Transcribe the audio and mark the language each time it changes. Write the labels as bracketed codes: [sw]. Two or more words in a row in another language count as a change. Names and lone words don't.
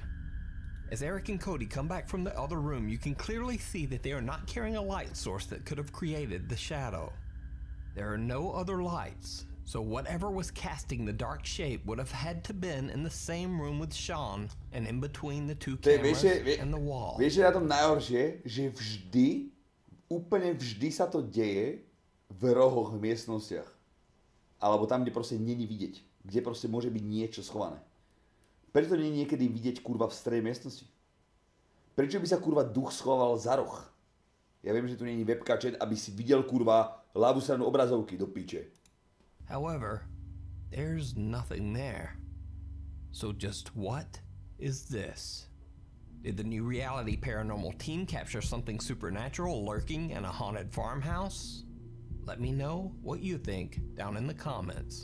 [en] As Eric and Cody come back from the other room, you can clearly see that they are not carrying a light source that could have created the shadow. There are no other lights, so whatever was casting the dark shape would have had to been in the same room with Sean and in between the two cameras and the wall. [sk] Vieš, na tom najhoršie, že úplne vždy sa to deje v rohoch v miestnostiach. Alebo tam, kde proste není vidieť. Kde proste môže byť niečo schované. Prečo nie je niekedy vidieť kurva v strede miestnosti? Prečo by sa kurva duch schoval za roh? Ja viem, že tu není webka chat, aby si videl kurva ľavú stranu obrazovky do piče. [en] However, there's nothing there. So just what is this? Did the New Reality Paranormal team capture something supernatural lurking in a haunted farmhouse? Let me know what you think down in the comments.